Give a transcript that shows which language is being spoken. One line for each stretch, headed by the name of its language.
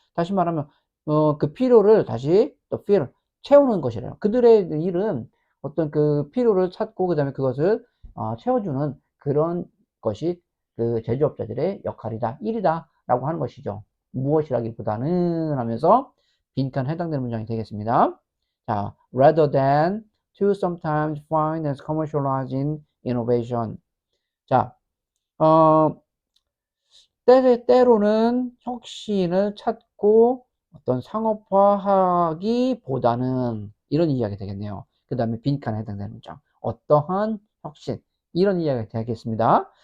Korean: 다시 말하면 그 필요를 다시 또 fill, 채우는 것이래요. 그들의 일은 어떤 그 필요를 찾고 그다음에 그것을 채워주는 그런 것이 그 제조업자들의 역할이다, 일이다 라고 하는 것이죠. 무엇이라기보다는 하면서 빈칸 해당되는 문장이 되겠습니다.
English: 자, rather than to sometimes find and commercializing innovation.
Korean: 자, 어, 때로는 혁신을 찾고 어떤 상업화하기보다는 이런 이야기 되겠네요. 그 다음에 빈칸에 해당되는 문장. 어떠한 혁신. 이런 이야기가 되겠습니다.